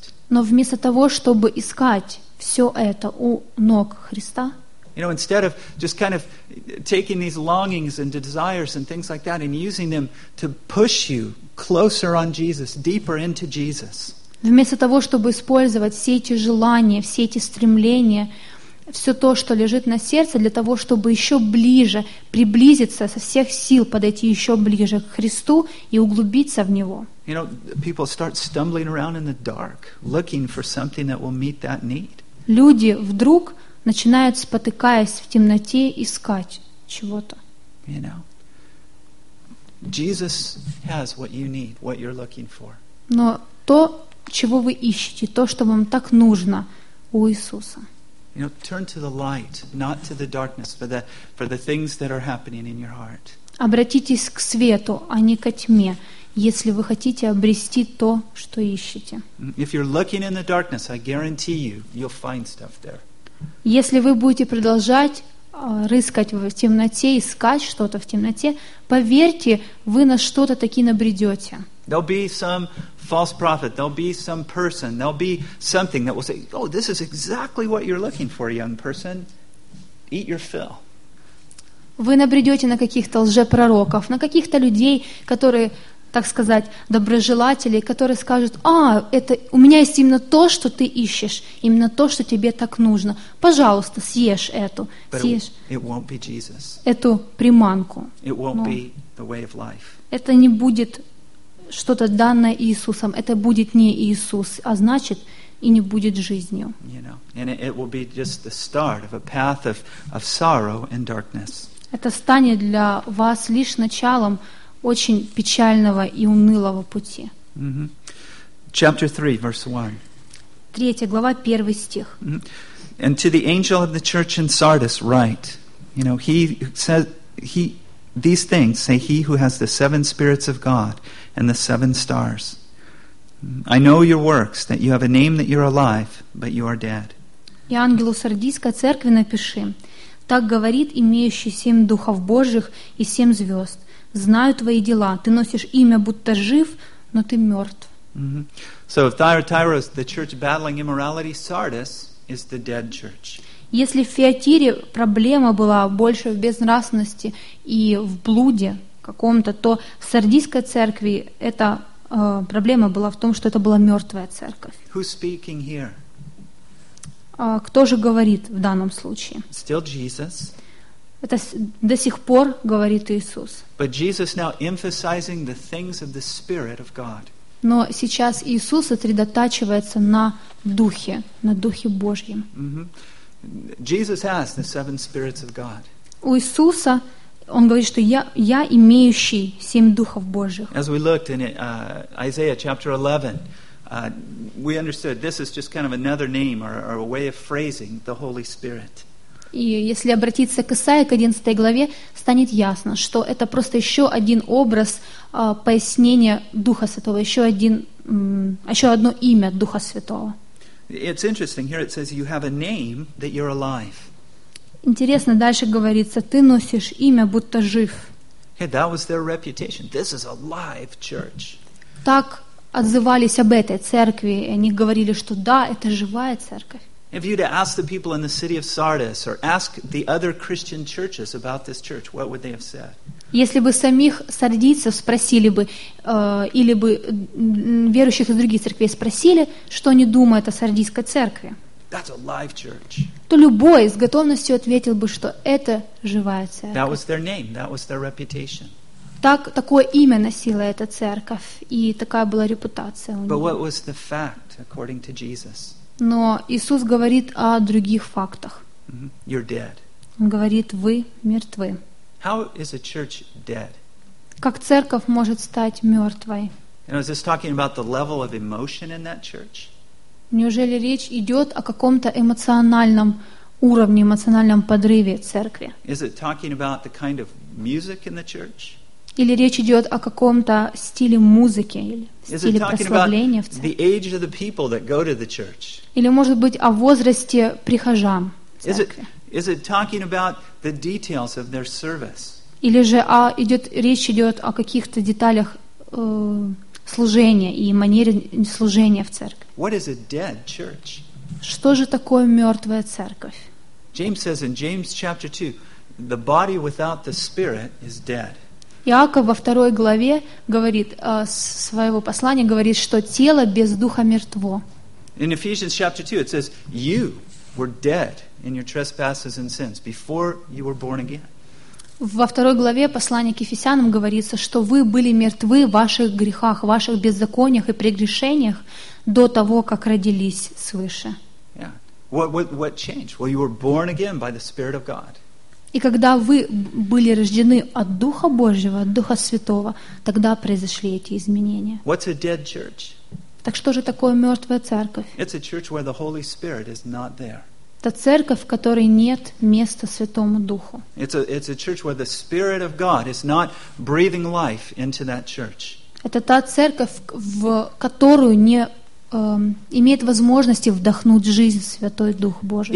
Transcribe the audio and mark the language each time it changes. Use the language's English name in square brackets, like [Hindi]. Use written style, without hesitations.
[Russian] Но вместо того, чтобы искать все это у ног Христа, вместо того, чтобы использовать все эти желания, все эти стремления, все то, что лежит на сердце, для того, чтобы еще ближе приблизиться со всех сил, подойти еще ближе к Христу и углубиться в Него. [English] You know, people start stumbling around in the dark, looking for something that will meet that need. [Russian] Люди вдруг начинают, спотыкаясь в темноте, искать чего-то. [English] You know, Jesus has what you need, what you're looking for. [Russian] Но то, чего вы ищете, то, что вам так нужно у Иисуса. [English] You know, turn to the light, not to the darkness, for the things that are happening in your heart. [Russian] Обратитесь к свету, а не ко тьме, если вы хотите обрести то, что ищете. [English] If you're looking in the darkness, I guarantee you, you'll find stuff there. [Russian] Если вы будете продолжать рыскать в темноте, искать что-то в темноте, поверьте, вы на что-то таки набредете. [English] There'll be some false prophet, there'll be some person, there'll be something that will say, oh, this is exactly what you're looking for, young person. Eat your fill. [Russian] Вы набредете на каких-то лжепророков, на каких-то людей, которые, так сказать, доброжелатели, которые скажут, а, это у меня есть именно то, что ты ищешь, именно то, что тебе так нужно. Пожалуйста, съешь эту. [English] It won't be Jesus. [Russian] Эту приманку. [English] It won't be the way of life. [Russian] Это не будет что-то данное Иисусом, это будет не Иисус, а значит, и не будет жизнью. [English] You know, and it will be just the start of a path of sorrow and darkness. [Russian] Это станет для вас лишь началом очень печального и унылого пути. [English] Mm-hmm. Chapter 3, verse 1. [Russian] Третья глава, первый стих. Mm-hmm. [English] And to the angel of the church in Sardis write, you know, he says, he these things say he who has the seven spirits of God and the seven stars. I know your works, that you have a name that you're alive, but you are dead. [Russian] И ангелу Сардийской церкви напиши. Так говорит имеющий семь духов Божьих и семь звезд. Знаю твои дела. Ты носишь имя, будто жив, но ты мертв. Mm-hmm. [English] So if Thyatira is the church battling immorality, Sardis is the dead church. [Russian] Если в Фиатире проблема была больше в безнравственности и в блуде каком-то, то в Сардийской церкви эта проблема была в том, что это была мертвая церковь. [English] Who's speaking here? [Russian] Кто же говорит в данном случае? [English] Still Jesus. [Russian] Это до сих пор говорит Иисус. [English] But Jesus now emphasizing the things of the Spirit of God. [Russian] Но сейчас Иисус сосредотачивается на Духе Божьем. [English] Mm-hmm. Jesus has the seven spirits of God. [Russian] У Иисуса он говорит, что я имеющий семь духов Божьих. [English] As we looked in Isaiah chapter 11, we understood this is just kind of another name or a way of phrasing the Holy Spirit. [Russian] И если обратиться к Исаии к 11 главе, станет ясно, что это просто еще один образ пояснения Духа Святого, еще одно имя Духа Святого. [English] It's interesting. Here it says you have a name that you're alive. [Russian] Интересно, дальше говорится, ты носишь имя, будто жив. [English] Okay, that was their reputation. This is a live church. [Russian] Так отзывались об этой церкви, и они говорили, что да, это живая церковь. [English] If you'd ask the people in the city of Sardis or ask the other Christian churches about this church, what would they have said? [Russian] Если бы самих сардийцев спросили бы, или бы верующих из других церквей спросили, что они думают о сардийской церкви, [English] that's a live church. [Russian] То любой с готовностью ответил бы, что это живая церковь. [English] That was their name, that was their reputation. [Russian] Такое имя носила эта церковь, и такая была репутация у них. [English] But what was the fact, according to Jesus? [Russian] Но Иисус говорит о других фактах. [English] Mm-hmm. You're dead. [Russian] Он говорит, вы мертвы. [English] How is a church dead? [Russian] Как церковь может стать мертвой? [English] You know, is this talking about the level of emotion in that church? [Russian] Неужели речь идет о каком-то эмоциональном уровне, эмоциональном подрыве церкви? [English] Is it talking about the kind of music in the church? [Russian] Или речь идет о каком-то стиле музыки или стиле прославления в церкви? [English] The age of the people that go to the church? [Russian] Или, может быть, о возрасте прихожан церкви? [English] Is it talking about the details of their service? [Russian] Или же речь идет о каких-то деталях служения и манере служения в церкви? [English] What is a dead church? [Russian] Что же такое мертвая церковь? [English] James says in James chapter 2, the body without the spirit is dead. [Russian] Иаков во второй главе говорит своего послания говорит, что тело без духа мертво. [English] In Ephesians chapter 2, it says you were dead in your trespasses and sins before you were born again. [Russian] Во второй главе послания к Ефесянам говорится, что вы были мертвы в ваших грехах, в ваших беззакониях и прегрешениях до того, как родились свыше. [English] Yeah. What changed? Well, you were born again by the Spirit of God. [Russian] И когда вы были рождены от Духа Божьего, от Духа Святого, тогда произошли эти изменения. [English] What's a dead church? [Russian] Так что же такое мертвая церковь? [English] It's a church where the Holy Spirit is not there. [Russian] Это церковь, в которой нет места Святому Духу. [English] It's a church where the Spirit of God is not breathing life into that church. [Russian] Это та церковь, в которую не имеет возможности вдохнуть жизнь Святой Дух Божий.